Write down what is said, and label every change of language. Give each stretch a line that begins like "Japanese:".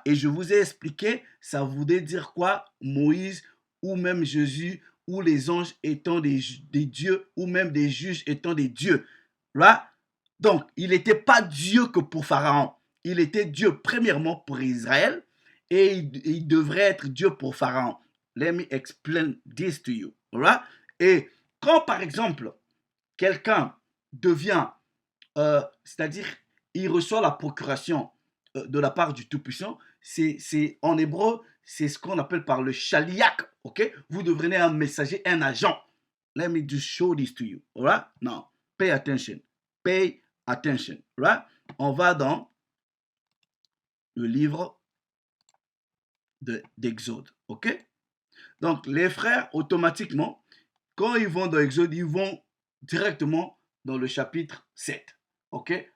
French: Et je vous ai expliqué, ça voulait dire quoi? Moïse ou même Jésus ou les anges étant des dieux ou même des juges étant des dieux. Right? Donc, il n'était pas Dieu que pour Pharaon. Il était Dieu premièrement pour Israël et il devrait être Dieu pour Pharaon.
English: Let me explain this to you. Right?
French: Et quand par exemple quelqu'un devient, c'est-à-dire il reçoit la procuration de la part du Tout-Puissant, c'est en hébreu, c'est ce qu'on appelle par le shaliach, ok? Vous devenez un messager, un agent.
English: Let me just show this to you, alright? Now, pay attention. Pay attention, right?
French: On va dans le livre d'Exode, ok? Donc, les frères, automatiquement, quand ils vont dans Exode, ils vont directement dans le chapitre 7, ok?